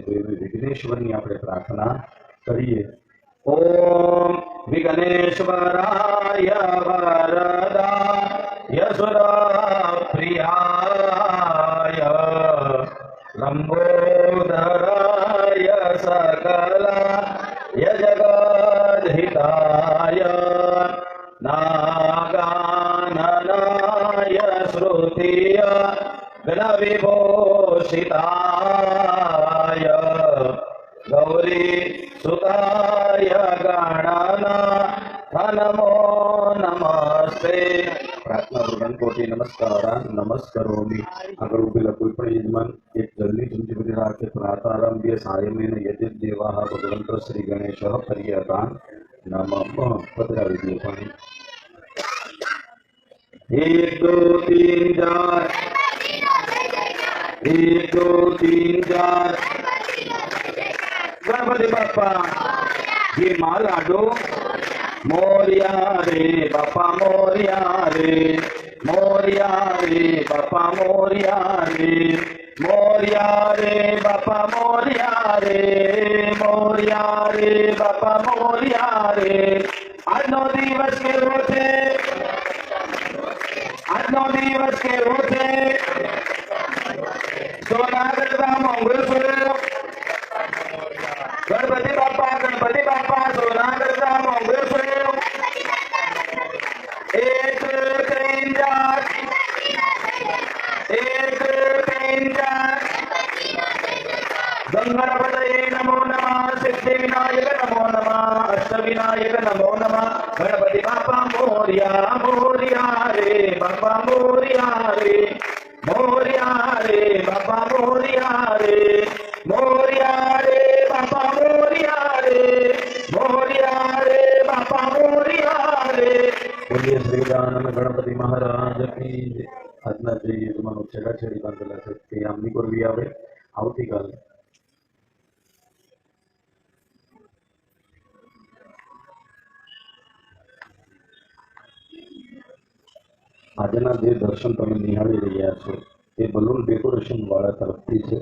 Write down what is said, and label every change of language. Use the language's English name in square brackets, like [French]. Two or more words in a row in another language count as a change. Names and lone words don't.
[Gujarati] તો એવી વિઘ્નેશ્વરની આપણે પ્રાર્થના કરીએ। [Sanskrit] ઓમ વિઘ્નેશ્વરાય વરદાય સુરપ્રિયાય લંબોદરાય सकलाय जगद्हिताय नागाननाय श्रुतिय गणविभूषिताय गौरी सुताय गणानाथ नमो नमस्ते। प्रार्थना कोटि नमस्कारान् नमस्करोमि। [Gujarati] આગળ ઉભેલા કોઈ પણ યજમાન એક જલની ચમચી બધી રાખે પ્રાતારંભ્ય સાયમેન યજ્ઞદેવાહ ભગવંત શ્રી ગણેશઃ પર્યતાન નમઃ। પધરાવી દે પાણી। [Marathi] 1 2 3 4 1 2 3 4 ગણપતિ બાપા ये माला दो मोरिया रे बापा मोरिया रे मोरिया रे बापा मोरिया रे मोरिया रे बापा मोरिया रे मोरिया रे बापा मोरिया रे। [Hindi] आज 9 दिवस के होते आज 9 दिवस के होते [Sanskrit] सोनागढ़ मंगलपुर गणपति बापा सोनागढ़ मंगलपुर 1 3 4 1 3 4 गंगणपतये नमो नमः सिद्धि विनायक नमो नमः अष्ट विनायक नमो नमः। [Marathi] गणपति बापा मोरिया मोरिया रे बापा मोरिया रे मोरिया रे बापा मोरिया रे मोरिया रे बापा मोरिया रे मोरिया रे बापा मोरिया रे। [Hindi] बोलिए श्री गजानन गणपति महाराज की जय। [Gujarati] આજના જે યજમાનો છેડાછેડી બાંધેલા છે તે આમની કરવી આવે. આવતીકાલે આજના જે દર્શન તમે નિહાળી રહ્યા છો તે બલૂન ડેકોરેશન વાળા તરફથી છે.